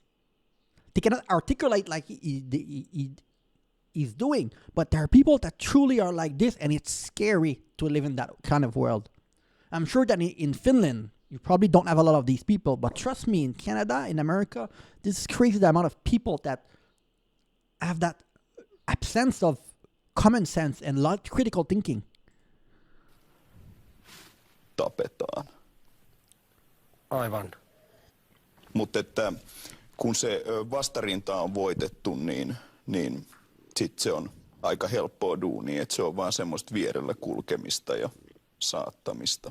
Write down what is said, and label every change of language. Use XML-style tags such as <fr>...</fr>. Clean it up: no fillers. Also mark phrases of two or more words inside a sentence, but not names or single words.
<en>They cannot articulate like he's doing, but there are people that truly are like this, and it's scary to live in that kind of world. I'm sure that in Finland, you probably don't have a lot of these people, but trust me, in Canada, in America, this is crazy, the amount of people that have that absence of common sense and critical thinking.</en> <fi>tapetaan. Aivan. Mutta että kun se vastarinta on voitettu, niin sitten se on aika helppoa duunia, että se on vaan semmoista vierellä kulkemista ja saattamista.</fi>